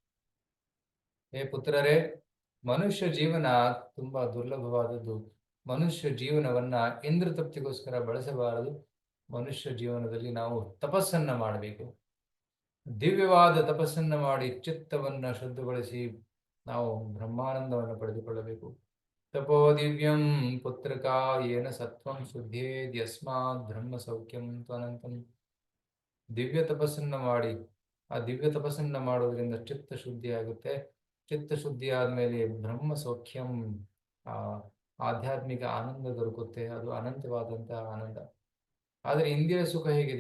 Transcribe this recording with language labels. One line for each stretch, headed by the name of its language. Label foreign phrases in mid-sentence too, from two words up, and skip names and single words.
Kannada: ಹೇ ಪುತ್ರರೇ, ಮನುಷ್ಯ ಜೀವನ ತುಂಬಾ ದುರ್ಲಭವಾದದ್ದು. ಮನುಷ್ಯ ಜೀವನವನ್ನ ಇಂದ್ರ ತೃಪ್ತಿಗೋಸ್ಕರ ಬಳಸಬಾರದು. ಮನುಷ್ಯ ಜೀವನದಲ್ಲಿ ನಾವು ತಪಸ್ಸನ್ನ ಮಾಡಬೇಕು. ದಿವ್ಯವಾದ ತಪಸ್ಸನ್ನ ಮಾಡಿ ಚಿತ್ತವನ್ನ ಶುದ್ಧಗೊಳಿಸಿ ನಾವು ಬ್ರಹ್ಮಾನಂದವನ್ನು ಪಡೆದುಕೊಳ್ಳಬೇಕು.
Sanskrit: ತಪೋ ದಿವ್ಯಂ ಪುತ್ರಕ ಏನ ಸತ್ವಂ ಶುದ್ಧೇದ್ ಯಸ್ಮಾತ್ ಬ್ರಹ್ಮ ಸೌಖ್ಯಂ ತ್ವನಂತಂ.
Kannada: ದಿವ್ಯ ತಪಸ್ಸನ್ನ ಮಾಡಿ, ಆ ದಿವ್ಯ ತಪಸ್ಸನ್ನ ಮಾಡೋದ್ರಿಂದ ಚಿತ್ತ ಶುದ್ಧಿ ಆಗುತ್ತೆ. ಚಿತ್ತ ಶುದ್ಧಿ ಆದ್ಮೇಲೆ
Sanskrit: ಬ್ರಹ್ಮ ಸೌಖ್ಯಂ,
Kannada: ಆಧ್ಯಾತ್ಮಿಕ ಆನಂದ ದೊರಕುತ್ತೆ. ಅದು ಅನಂತವಾದಂತಹ ಆನಂದ. ಆದರೆ ಇಂದ್ರಿಯ ಸುಖ ಹೇಗಿದೆ?